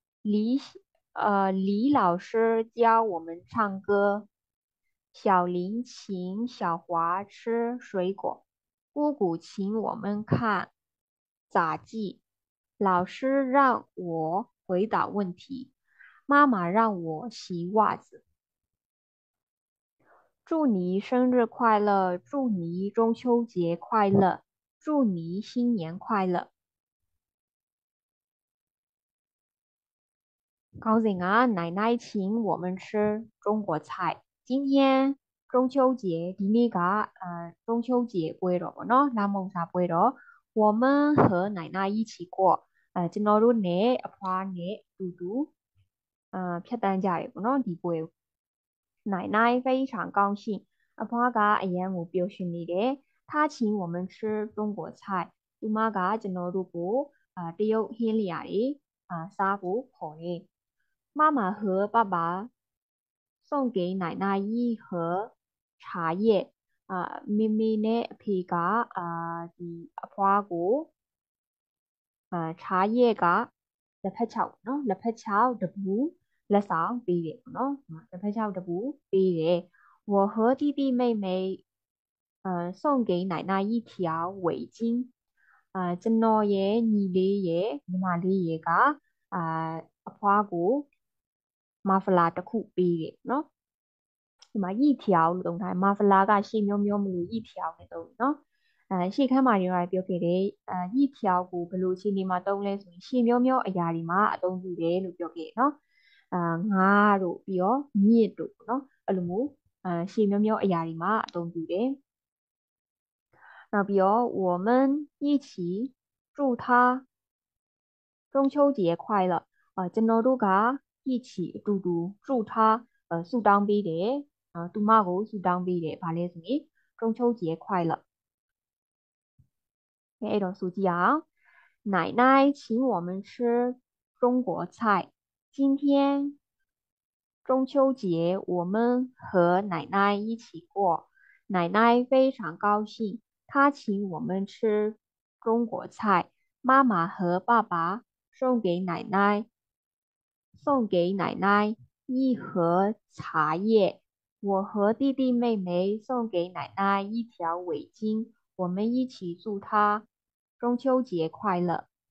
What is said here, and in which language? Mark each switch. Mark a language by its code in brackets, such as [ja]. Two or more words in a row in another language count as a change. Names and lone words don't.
[zh] 李老师教我们唱歌小林请小华吃水果姑姑请我们看杂技老师让我回答问题妈妈让我洗袜子祝你生日快乐祝你中秋节快乐祝你新年快乐高兴啊奶奶请我们吃中国菜今天中秋节 [my] ဒီနေ့က中秋节ပွဲတော်ပေါ့နော်လာမုံစာပွဲ တော် [zh] 我们和奶奶一起过 [my] ကျွန်တော်တို့နဲ့အဖွားနဲ့အတူတူဖြတ်တန်းကြ တယ်ပေါ့နော်ဒီပွဲ [zh] 奶奶非常高兴 [my] အဖွားကအရန်ကိုပျော်ရွှင်နေတယ် [zh] 他请我们吃中国菜 [my] သူမကကျွန်တော်တို့ကိုတရုတ်ဟင်းလျာတွေစားဖို့ခေါ်တယ် [zh] 妈妈和爸爸送给奶奶一盒茶叶 [my] မေမေနဲ့အဖေကဒီအဖွားကို 茶叶ကလက်ဖက်ခြောက်နော်လက်ဖက်ခြောက်တပူလက်ဆောင်ပေးတယ်ပေါ့နော်လက်ဖက်ခြောက်တပူပေးတယ် [zh] 我和弟弟妹妹送给奶奶一条围巾 [my] ကျွန်တော်ရဲ့ညီလေးရဲ့ ညီမလေးရဲ့အဖွားကိုမာဖလာတစ်ခုပေးတယ်နော်ဒီမှာရည်ထျောက်လို့သုံးထားတယ်မာဖလာကရှေ့မျိုးမျိုးမလို့ရည်ထျောက်နဲ့သုံး နော်ရှေ့ခန်းမှာတွေပြောခဲ့တယ်ရည်ထျောက်ကိုဘယ်လိုအခြေအနေမှာသုံးလဲဆိုရင်ရှေ့မျိုးမျိုးအရာတွေမှာအသုံး ပြုတယ်လို့ပြောခဲ့နော်ငါးတို့ပြီးတော့မြစ်တို့နော်အဲ့လိုမျိုးရှေ့မျိုးမျိုးအရာတွေမှာအသုံးပြုတယ်နောက်ပြီးတော့ [zh] 我们一起祝他中秋节快乐 [my] ကျွန်တော်တို့က一起အတူတူ [zh] 祝他 [my] ဆုတောင်းပေးတယ်သူမကိုဆုတောင်းပေးတယ်ဗာလဲဆိုရင် [zh] 中秋节快乐 [my] အဲ့တော့ဆိုကြည့်အောင် [zh] 奶奶请我们吃中国菜今天中秋节我们和奶奶一起过奶奶非常高兴她请我们吃中国菜妈妈和爸爸送给奶奶一盒茶叶我和弟弟妹妹送给奶奶一条围巾，我们一起祝她中秋节快乐。